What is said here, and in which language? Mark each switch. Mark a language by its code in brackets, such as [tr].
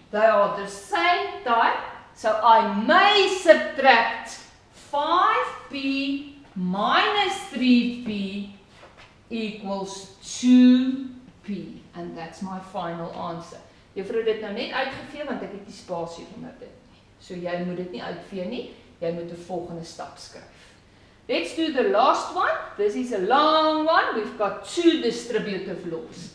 [en] They are the same type. So I may subtract 5p minus 3p equals 2p. And that's my final answer. [af] Juffrou dit nou net uitgevee want ek het die spasie onder dit nie. So jy moet dit nie uitvee nie. Jy moet 'n volgende stap skryf. [en] Let's do the last one. This is a long one. We've got two distributive laws.